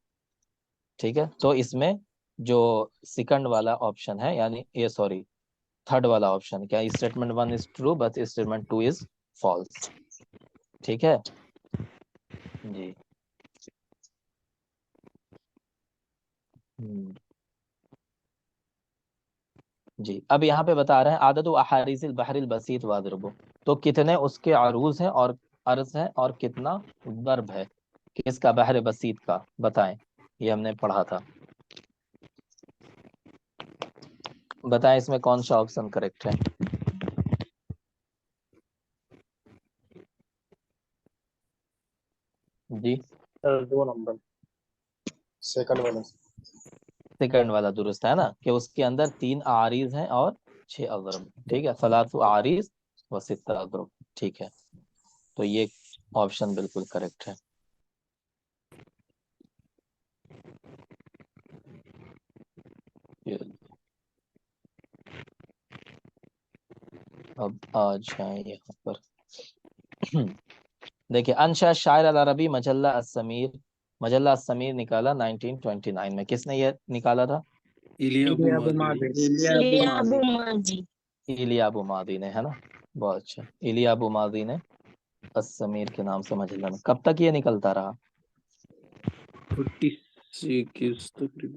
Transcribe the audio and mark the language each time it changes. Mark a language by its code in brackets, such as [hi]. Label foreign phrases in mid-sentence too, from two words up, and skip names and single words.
[hi] ठीक है, तो इसमें जो सेकंड वाला ऑप्शन है, यानी ये सॉरी थर्ड वाला ऑप्शन, क्या [en] statement 1 is true but statement 2 is false. [hi] ठीक है जी। जी, अब यहाँ पे बता रहे हैं [ar] عدد أعاريض البحر البسيط والضرب, [hi] तो कितने उसके अरूज हैं और अर्ज हैं, और कितना दर्ब है किसका? बहर बसीत का। बताएं, ये हमने पढ़ा था। बताएं इसमें कौन सा ऑप्शन करेक्ट है? जी, सर 2 नंबर। सेकंड वाला। सेकंड वाला दुरुस्त है ना, कि उसके अंदर 3 आरीज हैं और 6 अजरब। ठीक है, [ar] ثلاث أعاريض وستة أضرب. [hi] ठीक है, तो ये ऑप्शन बिल्कुल करेक्ट है। अब आ जाए यहाँ पर। [ar] देखिए, أنشأ الشاعر العربي مجلة السمير. [hi] मजल्ला अस्समीर निकाला 1929 में। किसने ये निकाला था? इलिया अबू इलिया अबू मादी ने। मादी। इलिया अबू मादी। इलिया अबू मादी ने, है ना। बहुत अच्छा, इलिया अबू मादी ने अस्समीर के नाम से मजल्ला में। कब तक ये निकलता रहा? 46 तकरीबन।